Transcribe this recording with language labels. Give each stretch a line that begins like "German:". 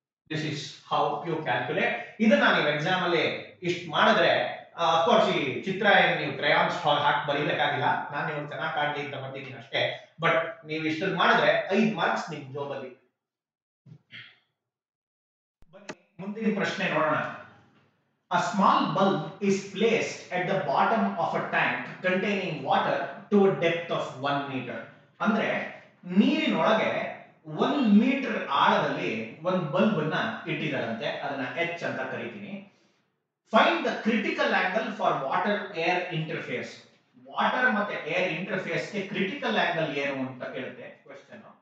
English: This is how you calculate.
Kannada: ಇದನ್ನ ನೀವು exam ಅಲ್ಲಿ ಇಷ್ಟು ಮಾಡಿದ್ರೆ ಅಫ್ಕೋರ್ಸ್ ಈ ಚಿತ್ರ ಏನು ನೀವು ಕ್ರಯಾನ್ಸ್ ಹಾಕಿ ಬರೀಬೇಕಾಗಿಲ್ಲ, ನಾನು ನೀವು ಚೆನ್ನಾಗಿ ಕಾಣಲಿ ಅಂತ ಬರ್ತಿದ್ದೀನಿ ಅಷ್ಟೇ. ಬಟ್ ನೀವು ಇಷ್ಟನ್ನು ಮಾಡಿದ್ರೆ 5 ಮಾರ್ಕ್ಸ್ ನಿಮ್ ಜೋಬಲ್ಲಿ. ಬನ್ನಿ ಮುಂದಿನ ಪ್ರಶ್ನೆ ನೋಡೋಣ.
English: A small bulb is placed at the bottom of a tank containing water to a depth of 1 meter.
Kannada: ಅಂದ್ರೆ ನೀರಿನೊಳಗೆ 1 ಮೀಟರ್ ಆಳದಲ್ಲಿ ಒಂದು ಬಲ್ಬ್ ಅನ್ನ ಇಟ್ಟಿದ್ದಾರಂತೆ, ಅದನ್ನ H ಅಂತ ಕರೀತೀನಿ.
English: Find the critical angle for water air interface.
Kannada: Water ಮತ್ತೆ ಏರ್ ಇಂಟರ್ಫೇಸ್ ಗೆ critical angle ಏನು ಅಂತ ಕೇಳುತ್ತೆ ಕ್ವೆಶ್ಚನ್.